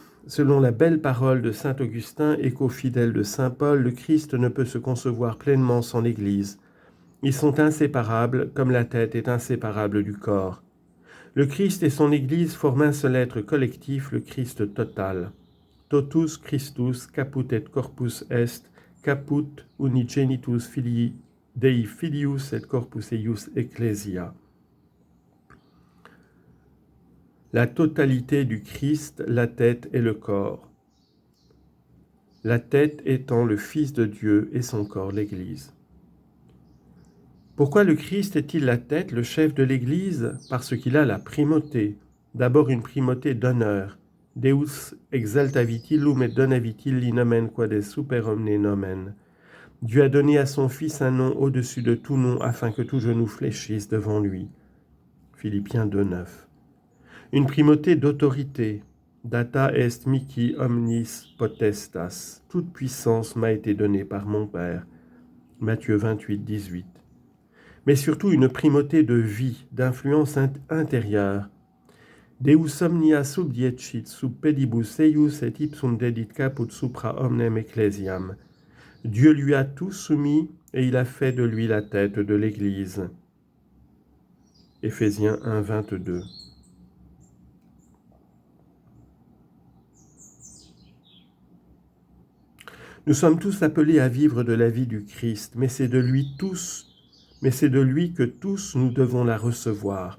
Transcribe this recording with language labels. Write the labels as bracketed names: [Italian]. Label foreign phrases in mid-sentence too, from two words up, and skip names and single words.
[French] Selon la belle parole de saint Augustin, écho fidèle de saint Paul, le Christ ne peut se concevoir pleinement sans l'Église. Ils sont inséparables, comme la tête est inséparable du corps. Le Christ et son Église forment un seul être collectif, le Christ total. [Latin] Totus Christus caput et corpus est, caput unigenitus filii Dei filius et corpus eius ecclesia. [French] La totalité du Christ, la tête et le corps. La tête étant le Fils de Dieu et son corps l'Église. Pourquoi le Christ est-il la tête, le chef de l'Église ? Parce qu'il a la primauté. D'abord une primauté d'honneur. [Latin] Deus exaltavit illum et donavit illi nomen quod super omne nomen. [French] Dieu a donné à son Fils un nom au-dessus de tout nom afin que tout genou fléchisse devant lui. Philippiens 2, 9. Une primauté d'autorité. [Latin] Data est mihi omnis potestas. [French] Toute puissance m'a été donnée par mon Père. Matthieu 28, 18. Mais surtout une primauté de vie, d'influence intérieure. [Latin] Deus omnia subdiecit sub pedibus eius et ipsum dedit caput supra omnem ecclesiam. [French] Dieu lui a tout soumis et il a fait de lui la tête de l'Église. Éphésiens 1, 22. Nous sommes tous appelés à vivre de la vie du Christ, mais c'est de lui que tous nous devons la recevoir.